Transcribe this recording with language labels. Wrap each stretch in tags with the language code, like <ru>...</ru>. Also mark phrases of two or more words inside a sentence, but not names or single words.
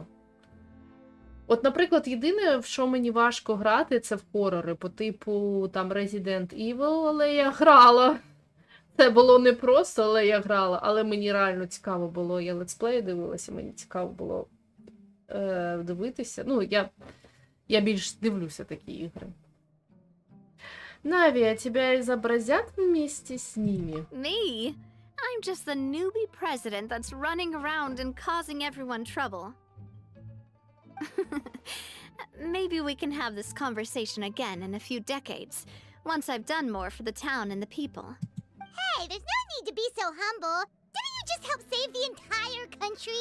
<uk>От, наприклад, єдине, в що мені важко грати, це в хорори, по типу там Resident Evil, але я грала. Це було непросто, але я грала, але мені реально цікаво було. Я летсплеї дивилася, мені цікаво було дивитися. Ну, я більш дивлюся такі ігри. Навія,</uk> <ru>тебя изобразят вместе с ними?</ru> <en>Me? I'm just the newbie president that's running around and causing everyone trouble. Maybe we can have this conversation again in a few decades, once I've done more for the town and the people. Hey, there's no need to be so humble. Didn't you just help save the entire country?</en>